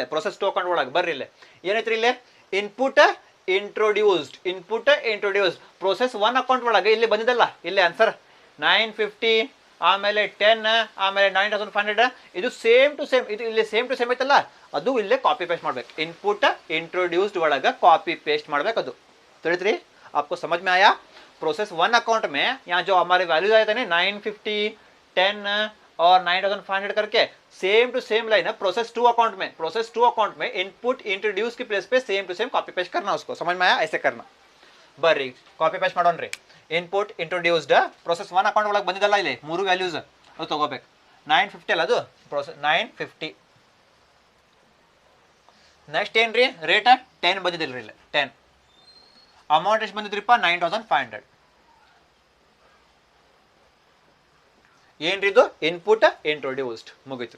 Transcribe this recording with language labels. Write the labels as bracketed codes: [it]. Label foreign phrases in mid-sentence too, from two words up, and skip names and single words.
[kn] ಪ್ರೋಸೆಸ್ 2 ಅಕೌಂಟ್ ಒಳಗೆ ಬರ್ರಿ ಇಲ್ಲೇ ಏನೈತ್ರಿ, ಇಲ್ಲೇ [en] input introduced process 1 account [kn] ಒಳಗೆ ಇಲ್ಲಿ ಬಂದಿದ್ದಲ್ಲ, ಇಲ್ಲಿ ಆನ್ಸರ್ 950, ಆಮೇಲೆ 10, ಆಮೇಲೆ 9500. ಇದು [en] same to same, [kn] ಇದು ಇಲ್ಲಿ [en] same to same [kn] ಐತಲ್ಲ, ಅದು ಇಲ್ಲೇ [en] copy paste [kn] ಮಾಡ್ಬೇಕು. [en] input introduced [kn] ಒಳಗೆ [en] copy paste [kn] ಮಾಡ್ಬೇಕು. ಅದು ತಿಳಿತ್ರಿ, [hi] आपको समझ में आया? [en] process 1 account [hi] में यहाँ जो हमारे वैल्यूज आए थे ना 950, 10 और 9500 करके [en] same to same line [hi] है [en] process 2 account [hi] में. [en] process 2 account [hi] में [en] input introduce [hi] की प्लेस पे [en] same to same copy paste [hi] करना. उसको समझ में आया? ऐसे करना. [kn] ಬರ್ರಿ [en] copy paste [kn] ಮಾಡೋಣ್ರಿ. [en] input introduced process 1 account [kn] ಒಳಗೆ ಬಂದಿದ್ದಲ್ಲ, ಇಲ್ಲಿ 3 ವ್ಯಾಲ್ಯೂಸ್ ಅದು ತಗೋಬೇಕು. 950 ಅಲ್ಲ, ಅದು ಪ್ರೋಸೆಸ್ 950. ನೆಕ್ಸ್ಟ್ ಏನ್ರಿ ರೇಟ್ 10 ಬಂದಿದ್ದಿಲ್ರಿ, ಇಲ್ಲಿ 10. ಅಮೌಂಟ್ ಎಷ್ಟು ಬಂದಿದ್ರಿಪ್ಪ 9500. ಏನ್ರಿ ಇದು [en] input introduced [kn] ಮುಗೀತು.